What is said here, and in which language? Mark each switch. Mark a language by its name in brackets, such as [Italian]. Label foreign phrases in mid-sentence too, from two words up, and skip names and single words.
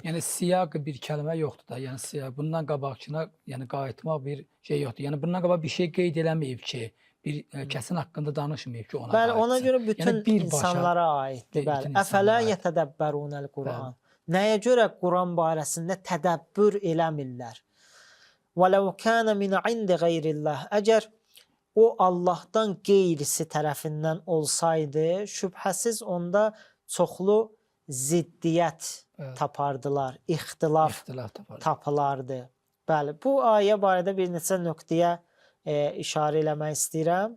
[Azerbaijani] Yəni siyaq bir kəlmə yoxdur da. Yəni siyaq bundan qabaqçına, yəni qayıtmaq bir şey yoxdur. Yəni bundan qabaq bir şey qeyd eləməyib ki, bir kəsin haqqında danışmayıb ki, ona bəli, qayıtsın. ona görə bütün yəni insanlara aiddir. Bəli. [Arabic] أفلا يتدبرون القرآن. [Azerbaijani] Nəyə görə Quran barəsində tədəbbür eləmirlər? [Arabic] وَلَوْ كَانَ مِنْ عِنْدِ غَيْرِ اللّٰهِ [Azerbaijani] Əgər o Allahdan qeyrisi tərəfindən olsaydı, şübhəsiz onda çoxlu ziddiyyət tapardılar, ixtilaf tapılardı. Bəli, bu ayə barədə bir neçə nöqtəyə işarə eləmək istəyirəm.